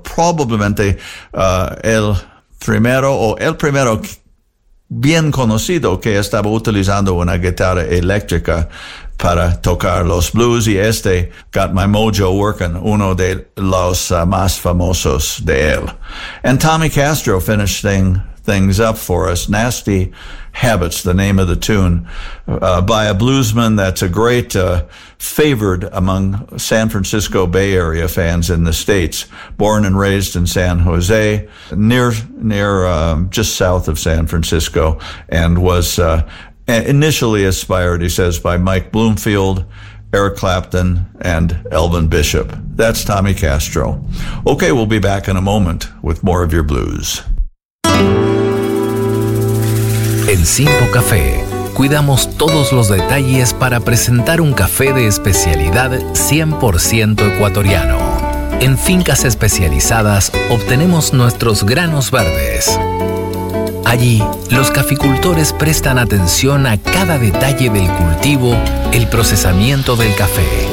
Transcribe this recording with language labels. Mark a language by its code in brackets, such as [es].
[es] Probablemente el primero bien conocido que estaba utilizando una guitarra eléctrica para tocar los blues, y este, Got My Mojo Working, uno de los más famosos de él. [en] And Tommy Castro finishing things up for us, Nasty Habits, the name of the tune, by a bluesman that's a great favored among San Francisco Bay Area fans in the States, born and raised in San Jose, near just south of San Francisco, and was initially inspired, he says, by Mike Bloomfield, Eric Clapton, and Elvin Bishop. That's Tommy Castro. Okay, we'll be back in a moment with more of your blues. [es] En Simpo Café, cuidamos todos los detalles para presentar un café de especialidad 100% ecuatoriano. En fincas especializadas, obtenemos nuestros granos verdes. Allí, los caficultores prestan atención a cada detalle del cultivo, el procesamiento del café.